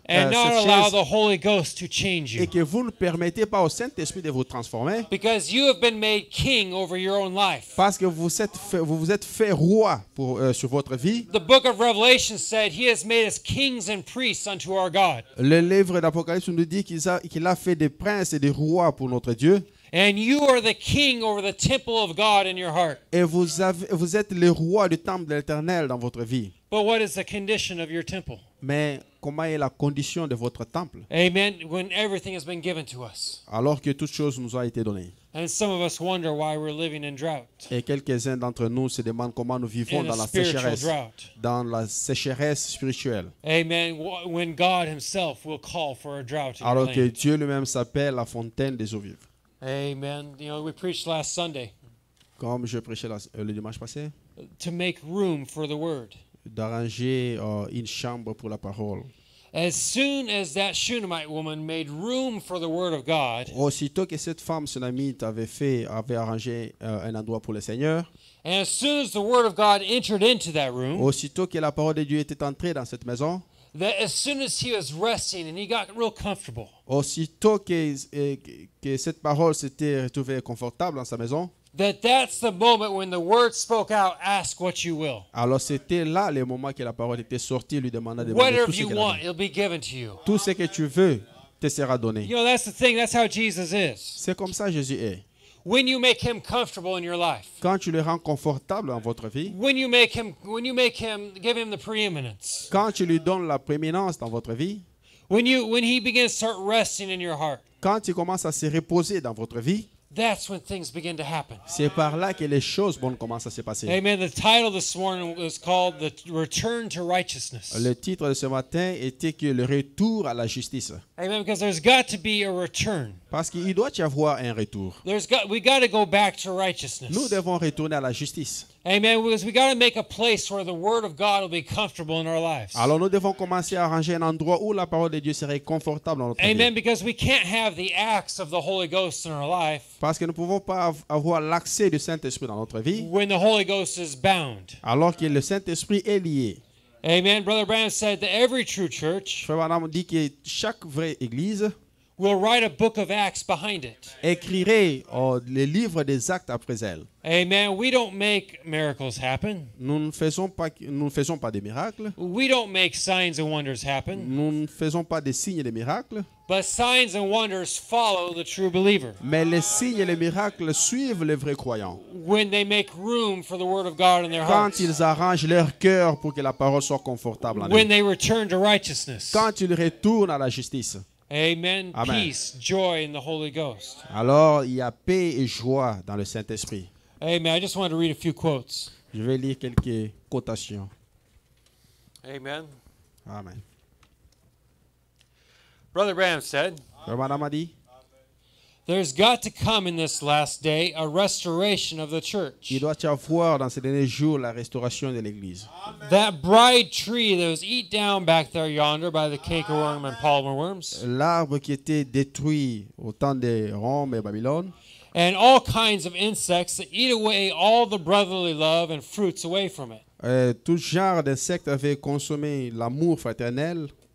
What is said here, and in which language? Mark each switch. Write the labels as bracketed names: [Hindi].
[English] and not allow the Holy Ghost to change [French] et [English] you. [French] que vous ne permettez pas au Saint-Esprit de vous transformer, [English] Because you have been made king over your own life. [French] parce que vous vous êtes fait roi sur votre vie. [English] The book of Revelation said he has made us kings and priests unto our God. [French] Le livre d'Apocalypse nous dit qu'il a fait des princes et des rois pour notre Dieu. [English] And you are the king over the temple of God in your heart. [French] Et vous êtes le roi du temple de l'Éternel dans votre vie. [English] But what is the condition of your temple? [French] Mais comment est la condition de votre temple Amen. [English] When everything has been given to us. [French] alors que toutes choses nous ont été données? [English] And some of us wonder why we're living in drought. [French] Et quelques-uns d'entre nous se demandent comment nous vivons [English] In [French] dans [English] a [French] la [English] spiritual [French] sécheresse, [English] drought. [French] dans la sécheresse spirituelle, Amen. [English] When God himself will call for a drought in your [French] alors que [English] land. [French] Dieu lui-même s'appelle la fontaine des eaux vives. Amen. [English] You know, we preached last Sunday [French] Comme je prêchais le dimanche passé, [English] to make room for the word. [French] d'arranger une chambre pour la parole. [English] As soon as that Shunammite woman made room for the word of God, [French] Aussitôt que cette femme sunamite avait arrangé un endroit pour le Seigneur, [English] and as soon as the word of God entered into that room, [French] aussitôt que la parole de Dieu était entrée dans cette maison, [English] that as soon as he was resting and he got real comfortable, [French] aussitôt que cette parole s'était retrouvée confortable dans sa maison, [English] that's the moment when the word spoke out, ask what you will. [French] alors c'était là le moment que la parole était sortie, lui demanda de demander [English] Whatever [French] tout ce [English] you [French] qu'elle [English] want, [French] avait. [English] it'll be given to you. [French] Tout ce que tu veux te sera donné. [English] You know, that's the thing. That's how Jesus is. [French] C'est comme ça Jésus est. [English] When you make him comfortable in your life, [French] Quand tu le rends confortable dans votre vie, [English] when you make him, give him the preeminence, [French] quand tu lui donnes la prééminence dans votre vie, [English] when he begins to start resting in your heart, [French] quand tu commences à se reposer dans votre vie, [English] that's when things begin to happen. [French] c'est par là que les choses bonnes commencent à se passer. Amen. [English] The title this morning was called The Return to Righteousness. [French] Le titre de ce matin était que le retour à la justice. Amen. [English] Because there's got to be a return. [French] Parce qu'il doit y avoir un retour. [English] We got to go back to righteousness. [French] Nous devons retourner à la justice. Amen. [English] Because we got to make a place where the Word of God will be comfortable in our lives. [French] Alors nous devons commencer à arranger un endroit où la parole de Dieu serait confortable dans notre Amen. vie. [English] Because we can't have the acts of the Holy Ghost in our life [French] Parce que nous ne pouvons pas avoir l'accès du Saint-Esprit dans notre vie [English] when the Holy Ghost is bound. [French] alors que le Saint-Esprit est lié. Amen. [English] Brother Branham said that every true church [French] Frère Branham dit que chaque vraie église [English] will write a book of Acts behind it. [French] écrirait les livres des actes après elle. Amen. [English] We don't make miracles happen. [French] Nous ne faisons pas des miracles. [English] We don't make signs and wonders happen. [French] Nous ne faisons pas des signes et des miracles. [English] But signs and wonders follow the true believer [French] Mais les signes et les miracles suivent les vrais croyants. [English] when they make room for the Word of God in their [French] Quand [English] hearts. [French] ils arrangent leur cœur pour que la parole soit confortable en [English] When [French] eux. [English] they return to righteousness. [French] Quand ils retournent à la justice. Amen. Amen. [English] Peace, joy in the Holy Ghost. [French] Alors il y a paix et joie dans le Saint-Esprit. [English] Amen. I just wanted to read a few quotes. [French] Je vais lire quelques quotations. Amen. Amen. [English] Brother Branham said, [French] Frère Branham a dit, [English] there's got to come in this last day a restoration of the church. [French] il doit y avoir dans ces derniers jours la restauration de l'Église. [English] That bride tree that was eat down back there yonder by the cankerworm and palmer worms, [French] L'arbre qui était détruit au temps de Rome et Babylone, [English] and all kinds of insects that eat away all the brotherly love and fruits away from it. [French] tout genre d'insectes avait consommé l'amour fraternel.